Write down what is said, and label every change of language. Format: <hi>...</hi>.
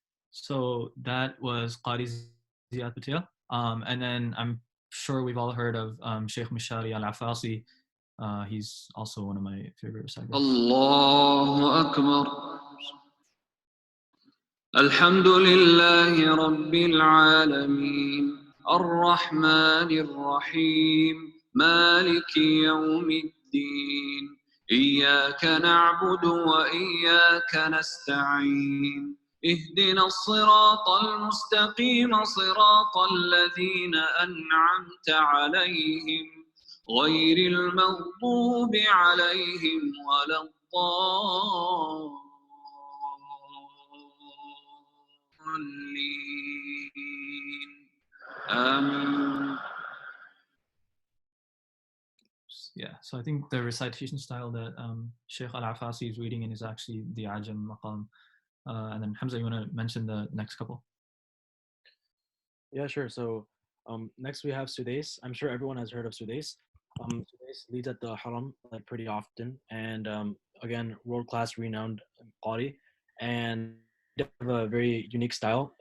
<en>So that was Qari Ziyad Patel. And then I'm sure we've all heard of Sheikh Mishari Al-Afasi. He's also one of my favorite reciters.</en> <ar>الله أكبر الحمد لله رب العالمين الرحمن الرحيم مالك يوم الدين إياك نعبد وإياك نستعين اهدنا الصراط المستقيم صراط الذين أنعمت عليهم غير المغضوب عليهم ولا الضالين آمين.</ar> <en>Yeah, so I think the recitation style that Sheikh Al-Afasi is reading in is actually the Ajam Maqam. And then Hamza, you want to mention the next couple? Yeah, sure. So next we have Sudais. I'm sure everyone has heard of Sudais. Sudais leads at the Haram pretty often, and again, world-class, renowned qari, and they have a very unique style.</en>